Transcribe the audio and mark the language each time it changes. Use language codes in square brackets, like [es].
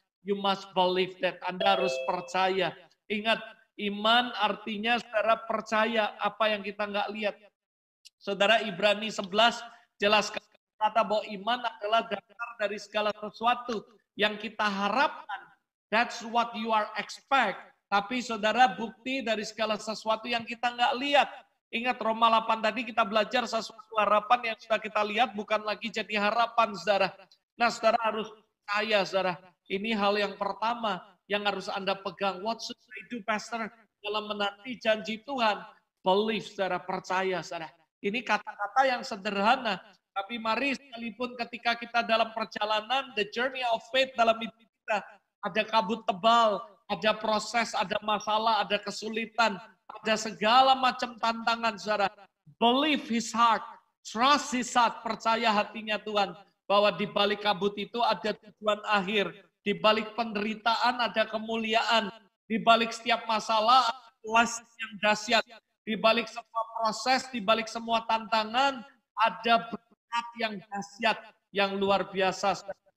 [en] You must believe that. [id] Anda harus percaya. Ingat, iman artinya saudara percaya apa yang kita nggak lihat. Saudara, Ibrani 11 jelas kata bahwa iman adalah dasar dari segala sesuatu yang kita harapkan. [en] That's what you are expect. [id] Tapi saudara, bukti dari segala sesuatu yang kita nggak lihat. Ingat Roma 8 tadi kita belajar sesuatu harapan yang sudah kita lihat bukan lagi jadi harapan, saudara. Nah, saudara harus percaya, saudara. Ini hal yang pertama yang harus Anda pegang. [en] What should I do, Pastor? [id] Dalam menanti janji Tuhan. [en] Believe, [id] saudara, percaya, saudara. Ini kata-kata yang sederhana. Tapi mari sekalipun ketika kita dalam perjalanan, [en] the journey of faith [id] dalam hidup kita, ada kabut tebal, ada proses, ada masalah, ada kesulitan, ada segala macam tantangan, saudara. [en] Believe his heart, trust his heart, [id] percaya hatinya Tuhan. Bahwa di balik kabut itu ada tujuan akhir. Di balik penderitaan ada kemuliaan. Di balik setiap masalah ada yang dahsyat. Di balik semua proses, di balik semua tantangan ada berkat yang dahsyat, yang luar biasa.